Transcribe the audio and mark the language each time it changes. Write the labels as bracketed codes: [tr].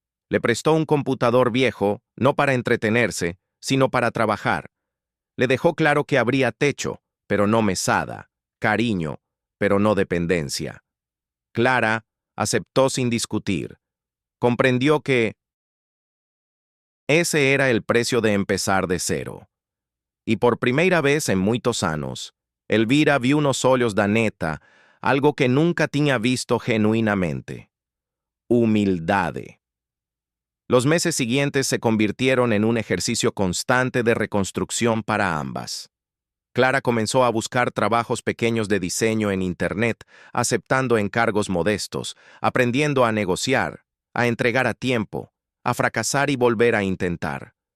[es] Le prestó un computador viejo, no para entretenerse, sino para trabajar. Le dejó claro que habría techo, pero no mesada, cariño, pero no dependencia. Clara aceptó sin discutir. Comprendió que ese era el precio de empezar de cero. [pt] Y por primeira vez en muitos anos, Elvira viu nos olhos da neta algo que nunca tinha visto genuinamente: humildade. [es] Los meses siguientes se convirtieron en un ejercicio constante de reconstrucción para ambas. Clara comenzó a buscar trabajos pequeños de diseño en Internet, aceptando encargos modestos, aprendiendo a negociar, a entregar a tiempo, a fracasar y volver a intentar.